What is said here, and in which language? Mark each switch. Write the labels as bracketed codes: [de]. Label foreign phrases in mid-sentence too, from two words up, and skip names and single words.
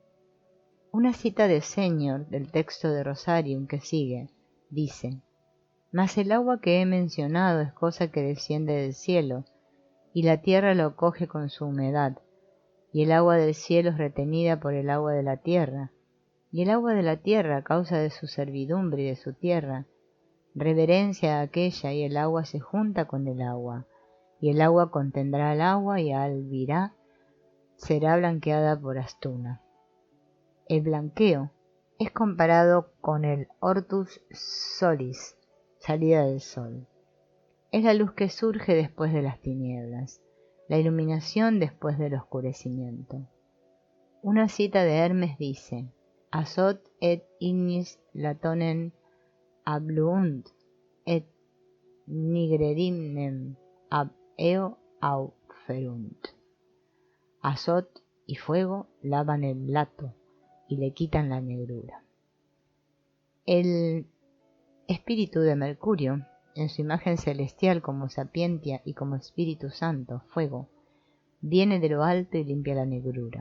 [es] Una cita de Señor del texto de Rosarium que sigue, dice: «Mas el agua que he mencionado es cosa que desciende del cielo, y la tierra lo coge con su humedad, y el agua del cielo es retenida por el agua de la tierra, y el agua de la tierra, a causa de su servidumbre y de su tierra, reverencia a aquella, y el agua se junta con el agua, y el agua contendrá al agua, y Albirá será blanqueada por Astuna». El blanqueo es comparado con el [la] ortus solis, [es] salida del sol. Es la luz que surge después de las tinieblas, la iluminación después del oscurecimiento. Una cita de Hermes dice: [la] «Azot et ignis latonen abluunt, et nigredimnem ab eo auferunt». [es] Azot y fuego lavan el lato y le quitan la negrura. El espíritu de Mercurio, en su imagen celestial como sapientia y como Espíritu Santo, fuego, viene de lo alto y limpia la negrura.